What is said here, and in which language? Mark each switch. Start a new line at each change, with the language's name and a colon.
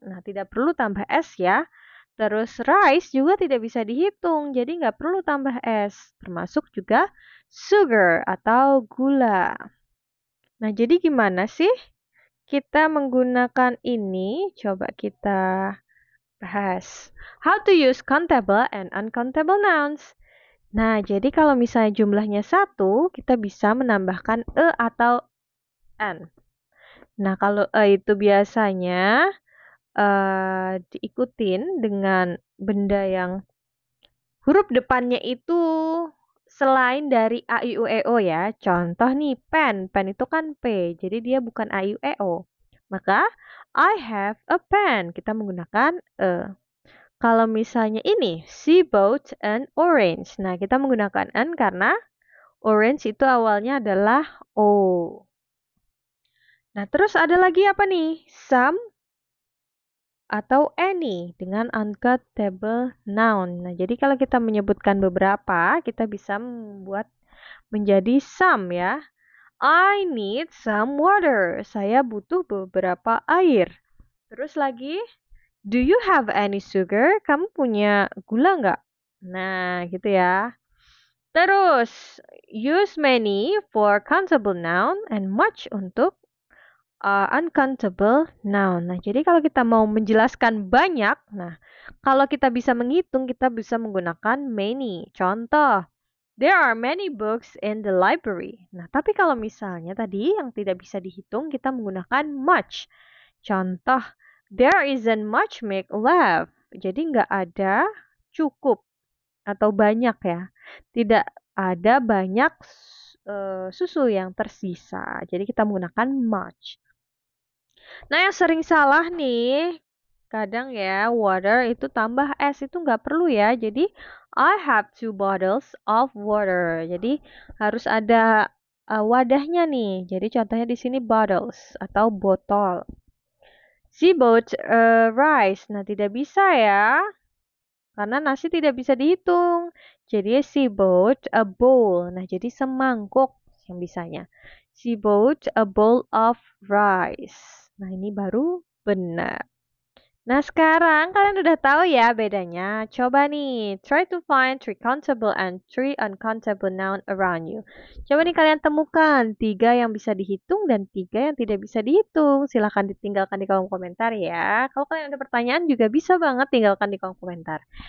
Indonesian: Nah, tidak perlu tambah S ya. Terus rice juga tidak bisa dihitung, jadi nggak perlu tambah es. Termasuk juga sugar atau gula. Nah, jadi gimana sih kita menggunakan ini? Coba kita bahas.
English: How to use countable and uncountable nouns.
Indonesian: Nah, jadi kalau misalnya jumlahnya 1, kita bisa menambahkan e atau n. Nah, kalau e itu biasanya diikutin dengan benda yang huruf depannya itu selain dari a, i, u, e, o ya. Contoh nih, pen. Pen itu kan P, jadi dia bukan a, i, u, e, o.
English: Maka, I have a pen.
Indonesian: Kita menggunakan e. Kalau misalnya ini,
English: she bought an orange.
Indonesian: Nah, kita menggunakan n karena orange itu awalnya adalah o. Nah, terus ada lagi apa nih? Some atau any dengan uncountable noun. Nah, jadi kalau kita menyebutkan beberapa, kita bisa membuat menjadi some ya.
English: I need some water.
Indonesian: Saya butuh beberapa air. Terus lagi,
English: do you have any sugar?
Indonesian: Kamu punya gula nggak? Nah, gitu ya.
English: Terus, use many for countable noun and much untuk uncountable noun.
Indonesian: Nah, jadi kalau kita mau menjelaskan banyak, nah, kalau kita bisa menghitung, kita bisa menggunakan many.
English: Contoh, there are many books in the library.
Indonesian: Nah, tapi kalau misalnya tadi yang tidak bisa dihitung, kita menggunakan much.
English: Contoh, there isn't much milk left.
Indonesian: Jadi nggak ada cukup atau banyak ya. Tidak ada banyak susu yang tersisa. Jadi kita menggunakan much. Nah, yang sering salah nih, kadang ya, water itu tambah es itu nggak perlu ya.
English: Jadi, I have 2 bottles of water.
Indonesian: Jadi, harus ada wadahnya nih. Jadi, contohnya di sini bottles atau botol.
English: She bought rice.
Indonesian: Nah, tidak bisa ya. Karena nasi tidak bisa dihitung. Jadi,
English: she bought a bowl.
Indonesian: Nah, jadi semangkuk yang bisanya.
English: She bought a bowl of rice.
Indonesian: Nah, ini baru benar. Nah, sekarang kalian udah tahu ya bedanya. Coba nih,
English: try to find 3 countable and 3 uncountable noun around you.
Indonesian: Coba nih kalian temukan 3 yang bisa dihitung dan 3 yang tidak bisa dihitung. Silahkan ditinggalkan di kolom komentar ya. Kalau kalian ada pertanyaan juga bisa banget tinggalkan di kolom komentar.